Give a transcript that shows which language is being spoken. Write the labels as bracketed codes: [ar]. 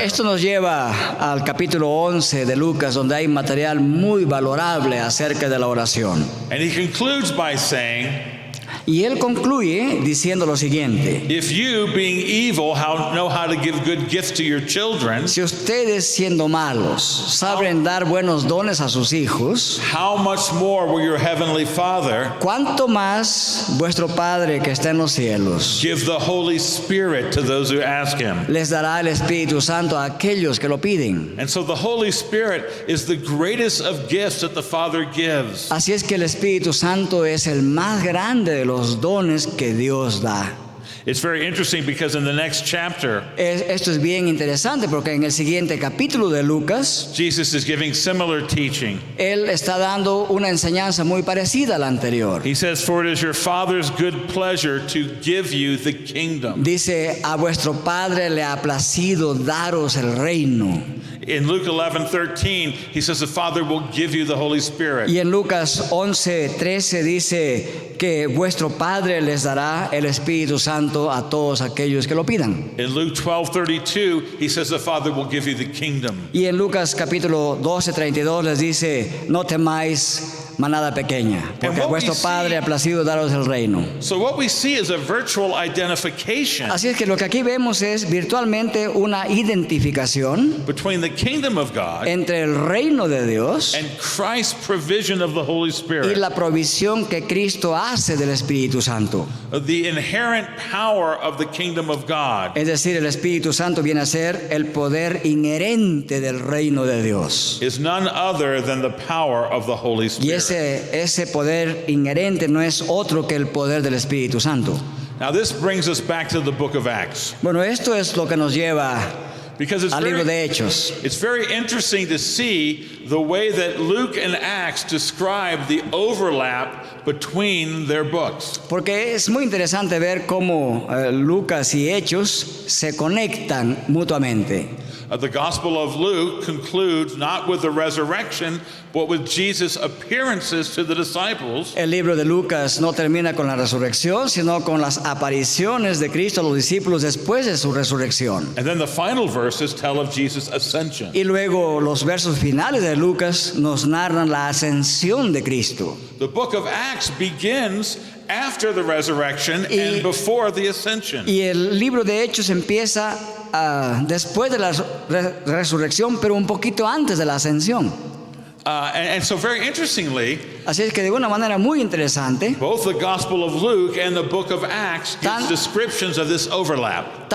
[es] Esto nos lleva al capítulo 11 de Lucas, donde hay material muy valorable acerca de la oración. [en] And he concludes by saying, [es] Y él concluye diciendo lo siguiente: [en] if you, being evil, know how to give good gifts to your children, [es] si ustedes, siendo malos, saben dar buenos dones a sus hijos, [en] how much more will your heavenly Father [es] ¿cuánto más vuestro Padre que está en los cielos [en] give the Holy Spirit to those who ask him? [es] les dará el Espíritu Santo a aquellos que lo piden? [en] And so the Holy Spirit is the greatest of gifts that the Father gives. [es] Así es que el Espíritu Santo es el más grande de los dones que Dios da. [en] It's very interesting because in the next chapter, [es] Esto es bien interesante porque en el siguiente capítulo de Lucas, [en] Jesus is giving similar teaching. [es] él está dando una enseñanza muy parecida a la anterior. [en] He says, for it is your Father's good pleasure to give you the kingdom. [es] Dice: a vuestro Padre le ha placido daros el reino. [en] In Luke 11:13, he says the Father will give you the Holy Spirit. [es] Y en Lucas 11:13 dice que vuestro Padre les dará el Espíritu Santo a todos aquellos que lo pidan. [en] In Luke 12:32, he says the Father will give you the kingdom. [es] Y en Lucas capítulo 12:32 les dice: no temáis, manada pequeña, porque a vuestro Padre ha placido daros el reino. [en] So what we see is a virtual identification [es] Así es que lo que aquí vemos es virtualmente una identificación [en] between the kingdom of God [es] entre el reino de Dios [en] and Christ's provision of the Holy [es] y [en] Spirit. [es] la provisión que Cristo hace del Espíritu Santo. [en] The inherent power of the kingdom of God [es] Es decir, el Espíritu Santo viene a ser el poder inherente del reino de Dios. [en] is none other than the power of the Holy [es] Y [en] Spirit. [es] ese poder inherente no es otro que el poder del Espíritu Santo. [en] Now this brings us back to the book of Acts, [es] Bueno, esto es lo que nos lleva [en] because [es] al libro de Hechos. [en] it's very interesting to see the way that Luke and Acts describe the overlap between their books. [es] Porque es muy interesante ver cómo Lucas y Hechos se conectan mutuamente. [en] The Gospel of Luke concludes not with the resurrection, but with Jesus' appearances to the disciples. [es] El libro de Lucas no termina con la resurrección, sino con las apariciones de Cristo a los discípulos después de su resurrección. [en] And then the final verses tell of Jesus' ascension. [es] Y luego los versos finales de Lucas nos narran la ascensión de Cristo. [en] The book of Acts begins after the resurrection and before the ascension. [es] Y el libro de Hechos empieza después de la resurrección, pero un poquito antes de la ascensión. [en] And so very interestingly, [es] Así es que de una manera muy interesante, [en] both the Gospel of Luke and the book of Acts gives descriptions of this overlap.